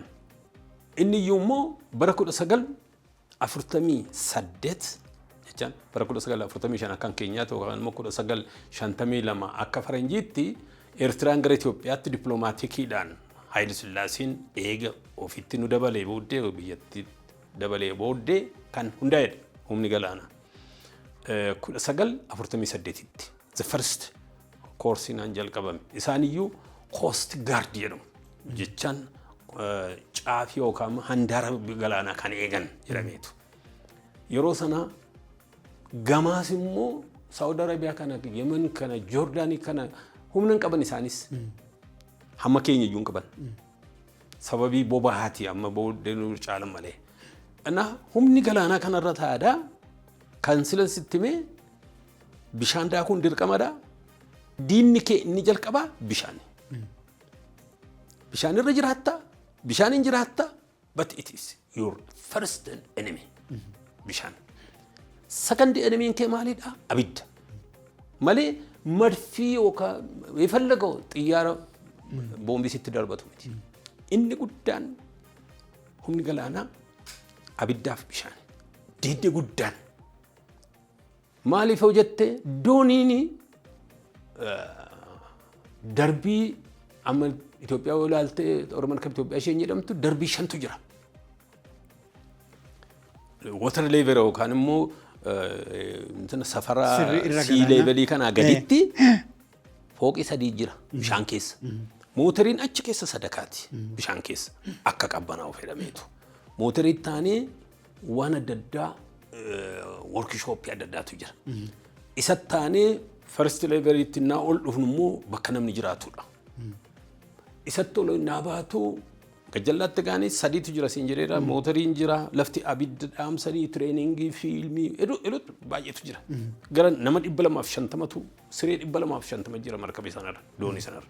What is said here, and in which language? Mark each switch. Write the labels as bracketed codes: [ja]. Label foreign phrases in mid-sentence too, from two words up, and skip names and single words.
[om] Inni iyyuu immoo bara 1948 jechaan bara 1945 akkan keenyaatti yookaan immoo 1952 akka faranjiitti Eertiraan gara Itoophiyaatti dippiloomaatikiidhaan Haayile Sillaaseen eega ofitti nu dabalee booddee biyyatti dabalee booddee kan hundaa'edha humni galaanaa. 1948tti [en] the first course [om] naan jalqabame. Isaan iyyuu [en] Coast Guard [om] jedhamu jechaan caafii yookaan handaara galaanaa kan eegan jedhameetu. Yeroo sana gamaas immoo Saawud Arabiyaa kana Yemen kana Joordaanii kana humna hin qaban isaanis hamma keenya iyyuu hin qaban. Sababii bobahaati amma booddee nu caalan malee. Ana humni galaanaa kanarra taa'aadha kan silan sittimee bishaan daakuun dirqamadha. Diinni kee inni jalqabaa bishaan. Bishaan irra jiraatta, bishaan hin jiraatta, [en] but it is your first enemy. [om] Bishaan. [en] Second enemy [om] kee maalidha? Abidda. Malee marfii yookaan ifallagoo xiyyaara boombii sitti darbatu miti. Inni guddaan humni galaanaa abiddaaf bishaan. Diinni guddaan. Maaliif hojjette dooniini darbii amma Itoophiyaa ilaaltee Oromoon kan Itoophiyaa isheen jedhamtu darbii 5tu jira. [en] Water level [om] yookaan immoo safara [en] sea level [om] kana gaditti fooqi 3 jira bishaan keessa. Mootoriin achi keessa sadakaati bishaan keessa akka qabbanaa'u fedhameetu. Mootorii taanee waan adda addaa workshop adda addaatu jira. Isa taanee [en] first level [om] itti naa ol dhufnu immoo bakka namni jiraatudha. Isatti ol naa baatu gajjallaatti gaanii 3tu jira siin jedheera. Mootoriin jira, lafti abidda dhaamsanii, tireeningii, fiilmii eduu baay'eetu jira. Gara nama 250tu siree 250 jira markabee sanarra, doonii sanarra.